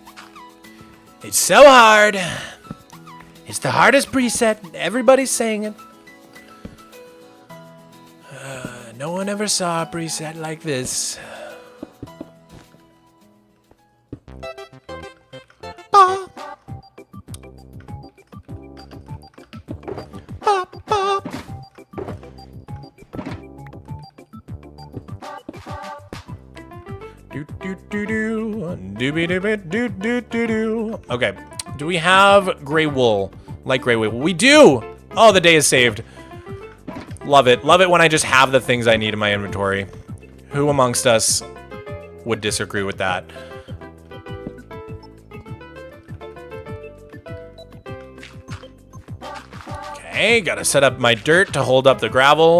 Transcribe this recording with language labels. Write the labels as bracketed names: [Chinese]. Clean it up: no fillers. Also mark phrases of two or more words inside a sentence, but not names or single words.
[English] It's so hard. It's the hardest preset. Everybody's saying it. No one ever saw a preset like this. Ba. Ba, ba. Do do do do dooby dooby doo doo doo doo. Okay, do we have gray wool? Like gray wool? We do. Oh, the day is saved. Love it. Love it when I just have the things I need in my inventory. Who amongst us would disagree with that? Okay, gotta set up my dirt to hold up the gravel.